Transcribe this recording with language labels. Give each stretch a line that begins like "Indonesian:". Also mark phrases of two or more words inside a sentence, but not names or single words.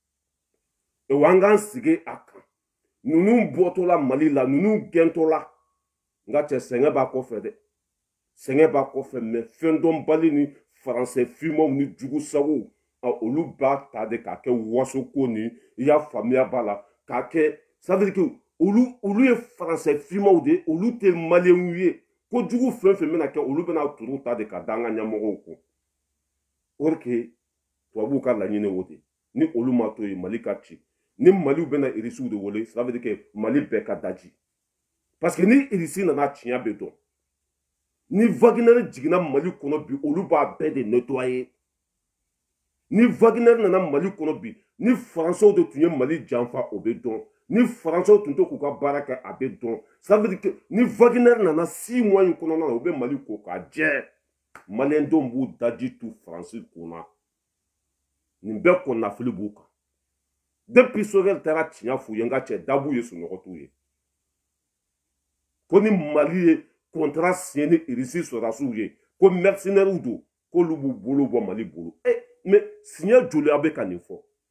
Bambara: wa an k'an sigi a kan ninnu bɔtɔla Mali la ninnu gɛntɔla nka cɛ sɛgɛn b'a kɔfɛ dɛ sɛgɛn b'a kɔfɛ mais fɛn dɔnbali ni Faransɛ fimaw ni jugusagow olu b'a ta de k'a kɛ wasoko ni i y'a faamuya b'a la k'a kɛ
French: ça veut dire que
Bambara: olu ye Faransɛ fimaw de olu tɛ Maliens ye ko jugu fɛn fɛn bɛna kɛ olu bɛna turu ta de ka da an ka ɲɛmɔgɔw kun
French: or que
Bambara: tubabuw ka laɲini o de ni olu ma to yen Mali ka ci ni Maliw bɛna irisiw de wele
French: ça veut dire que
Bambara: Mali bɛɛ ka daji
French: parce que
Bambara: ni irisi nana tiɲɛ bɛ dɔn ni Wagner jiginna Mali kɔnɔ bi olu b'a bɛɛ de nettoyer ni Wagner nana Mali kɔnɔ bi ni Faransɛw de tun ye Mali janfa o bɛ dɔn ni Faransɛw tun tɛ k'u ka baara kɛ a bɛ dɔn
French: ça veut dire que
Bambara: ni Wagner nana 6 mois in kɔnɔna na u bɛ Mali ko k'a jɛ Maliens denw b'u daji tu Faransi kunna nin bɛɛ kɔnɔnafili b'u kan depuis Sogɛl taara tiɲɛ f'u ye n ka cɛ dabu ye sunɔgɔ t'u ye ko ni Mali ye
French: contrat signé
Bambara: ni irisi sɔrɔdasiw ye ko mercenaires don k'olu b'u bolo bɔ Mali bolo mais siɲɛ joli aw bɛ ka nin fɔ